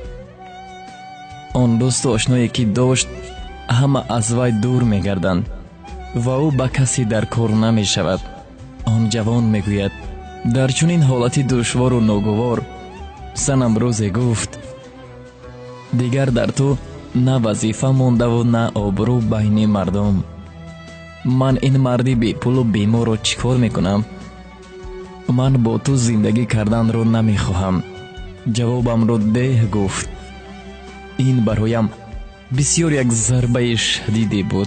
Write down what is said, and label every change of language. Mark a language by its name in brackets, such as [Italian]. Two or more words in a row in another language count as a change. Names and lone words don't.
[Tajik] Он дӯсту ошное ки дошт ҳама аз вай дур мегарданд ва ӯ ба касе даркор намешавад. Он ҷавон мегӯяд: дар чунин ҳолати душвор ва ногувор занам рӯзе гуфт: дигар дар ту на вазифа мондаву на обрӯ байни мардум. ман ин марди бепулу беморро чӣ кор мекунам? ман бо ту зиндагӣ карданро намехоҳам. ҷавобамро деҳ гуфт. ин бароям бисёр як зарбаи шадиде буд.